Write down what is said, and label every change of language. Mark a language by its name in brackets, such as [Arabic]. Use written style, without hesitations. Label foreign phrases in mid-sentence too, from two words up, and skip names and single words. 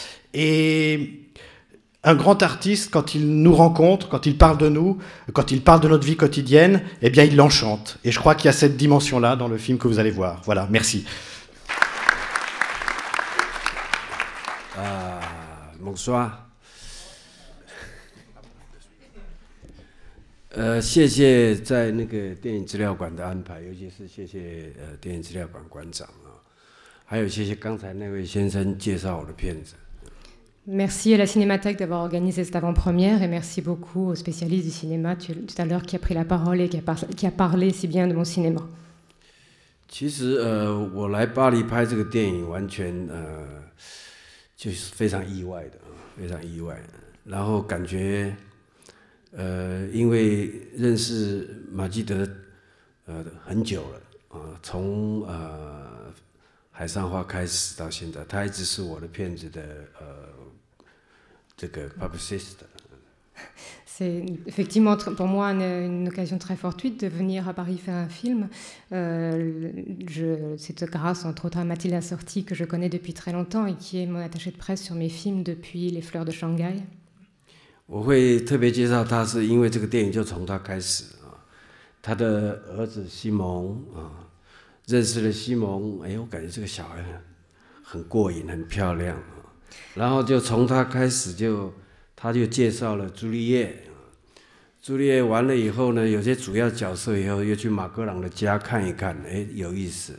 [French] Et un grand artiste, quand il nous rencontre, quand il parle de nous, quand il parle de notre vie quotidienne, eh bien il l'enchante. Et je crois qu'il y a cette dimension-là dans le film que vous allez voir. Voilà, merci. Bonsoir. [Chinese] 谢谢在那个电影资料馆的安排，尤其是谢谢电影资料馆馆长啊，还有谢谢刚才那位先生介绍我的片子。 [French] Merci à la Cinémathèque d'avoir organisé cette avant-première et merci beaucoup aux spécialistes du cinéma tout à l'heure qui a pris la parole et qui a parlé si bien de mon cinéma. [Chinese] 其实我来巴黎拍这个电影，完全就是非常意外的，非常意外。然后感觉因为认识马基德很久了从海上花开始到现在，他一直是我的片子的这个 publicist。 [French] C'est effectivement pour moi une occasion très fortuite de venir à Paris faire un film. C'est grâce entre autres à Mathilde Assorti que je connais depuis très longtemps et qui est mon attachée de presse sur mes films depuis Les Fleurs de Shanghai. [Chinese] 我会特别介绍他，是因为这个电影就从他开始他的儿子西蒙认识了西蒙，我感觉这个小孩很过瘾，很漂亮然后就从他开始他就介绍了朱丽叶，朱丽叶完了以后呢，有些主要角色以后又去马格朗的家看一看，有意思。